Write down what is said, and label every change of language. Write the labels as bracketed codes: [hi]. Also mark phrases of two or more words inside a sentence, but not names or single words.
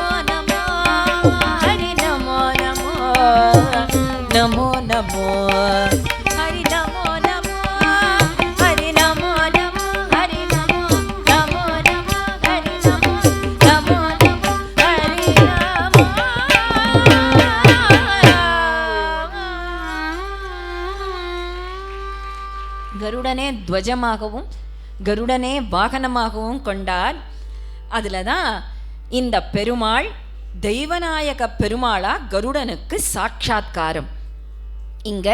[sa] नमो हरि नमो नमो नमो नमो हरि नमो नमो हरि नमो नमो हरि नमो नमो नमो हरि नमो नमो नमो हरि नमो [ta] கருடனே துவஜமாகவும் கருடனே வாகனமாகவும் கொண்டார். அதில் தான் இந்த பெருமாள் தெய்வநாயக பெருமாளா கருடனுக்கு சாட்சாத்காரம் இங்க.